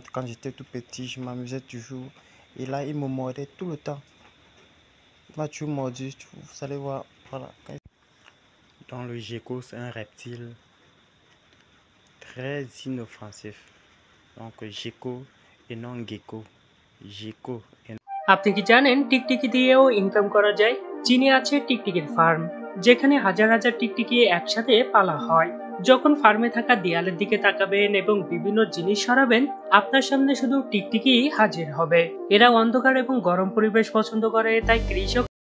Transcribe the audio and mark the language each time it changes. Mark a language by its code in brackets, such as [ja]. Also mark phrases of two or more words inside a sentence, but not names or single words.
[fr] Quand j'étais tout petit, je m'amusais toujours. Et là, il me mordait tout le temps. Il m'a toujours mordu. Vous allez voir. Voilà. Donc le gecko, c'est un reptile très inoffensif. Donc gecko et non gecko. Gecko et [bn] আপনি কি জানেন টিকটিকি দিয়েও ইনকাম করা যায়? চীনে আছে টিকটিকির ফার্ম, যেখানে হাজার হাজার টিকটিকি একসাথে পালা হয়। যখন ফার্মে থাকা দেয়ালের দিকে তাকাবেন এবং বিভিন্ন জিনিস সরাবেন, আপনার সামনে শুধু টিকটিকি হাজির হবে। এরা অন্ধকার এবং গরম পরিবেশ পছন্দ করে, তাই কৃষক